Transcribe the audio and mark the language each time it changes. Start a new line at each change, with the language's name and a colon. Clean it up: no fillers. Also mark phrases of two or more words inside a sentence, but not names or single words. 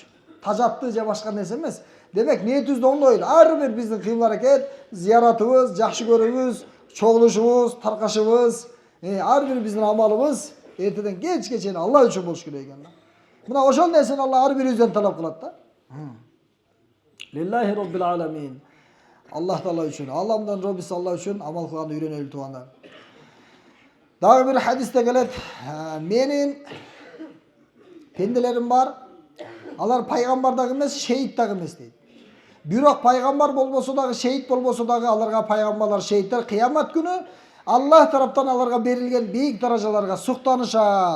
Kyrgyz: Тажатты же башка нерсе эмес. Демек ниетибизди оңдойлу. Ар бир биздин кыймыл-аракет, зияратыбыз, жакшы көрүүбүз, чогулушубуз, таркашыбыз, ар бир биздин амалыбыз эртеден кечке чейин Алла үчүн болуш керек экен. Мына ошол нерсени Алла ар бирибизден талап кылат да.
Arabic: لله رب العالمين.
Kyrgyz: Аллах Таала үчүн, Алламдын Роббиси Алла үчүн амал кылганды үйрөнөлү туугандар. Дагы бир хадисте келет, менин пенделерим бар, алар пайгамбар дагы эмес, шейит дагы эмес дейт. Бирок пайгамбар болбосо дагы, шейит болбосо дагы аларга пайгамбарлар, шейиттер кыямат күнү Аллах тараптан аларга берилген бийик даражаларга суктанышат.